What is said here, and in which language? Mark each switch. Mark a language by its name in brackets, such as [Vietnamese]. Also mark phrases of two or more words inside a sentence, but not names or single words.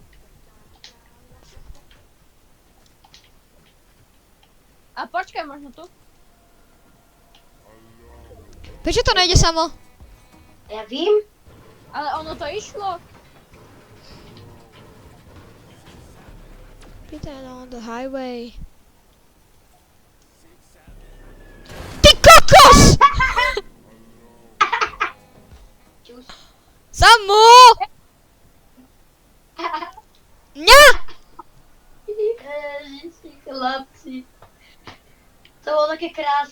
[Slovak] A počkaj, možno tu. Prečo to nejde samo? [Czech] Ja vím. [Slovak] Ale ono to išlo. [English] Peter on the highway. [Slovak] Ty kokos! Čus. Samu! Ňa! Ježiši, chlapci. To bolo také krásne.